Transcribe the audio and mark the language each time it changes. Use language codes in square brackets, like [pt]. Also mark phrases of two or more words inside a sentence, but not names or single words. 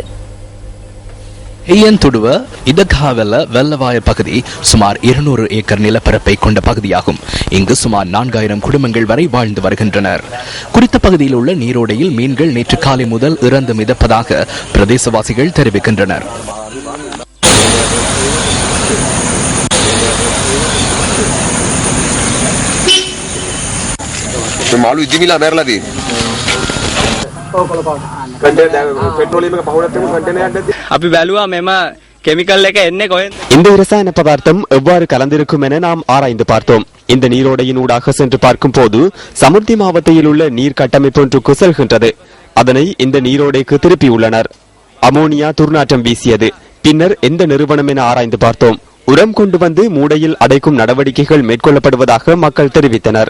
[ta] ஹேயன் துடுவ இடகாவல வெள்ளவாய பகுதி சுமார் 200 ஏக்கர் நிலப்பரப்பை கொண்ட பகுதியாகும். இங்கு சுமார் 4000 குடும்பங்கள் வரை வாழ்ந்து வருகின்றனர். குறித்த பகுதியில் உள்ள நீரோடையில் மீன்கள் நேற்று காலை முதல் இறந்து மிதப்பதாக பிரதேசவாசிகள் தெரிவிக்கின்றனர். [si] මාළු ඉදිමිලා මැරලා තියෙන්නේ. අපි බැලුවා මෙම கெமிக்கல் එක එන්නේ කොහෙන්ද? [ta] இந்த ரசாயன பதார்த்தம் எவ்வாறு கலந்திருக்கும் என நாம் ஆராய்ந்து பார்த்தோம். இந்த நீரோடையின் ஊடாக சென்று பார்க்கும் போது சமுர்த்தி மாவட்டத்தில் உள்ள நீர் கட்டமைப்பு ஒன்றுக்கு செல்கின்றது. அதனை இந்த நீரோடைக்கு திருப்பியுள்ளனர். அமோனியா துர்நாற்றம் வீசியது. பின்னர் எந்த நிறுவனம் என ஆராய்ந்து பார்த்தோம். உரம் கொண்டு வந்து மூடையில் அடைக்கும் நடவடிக்கைகள் மேற்கொள்ளப்படுவதாக மக்கள் தெரிவித்தனர்.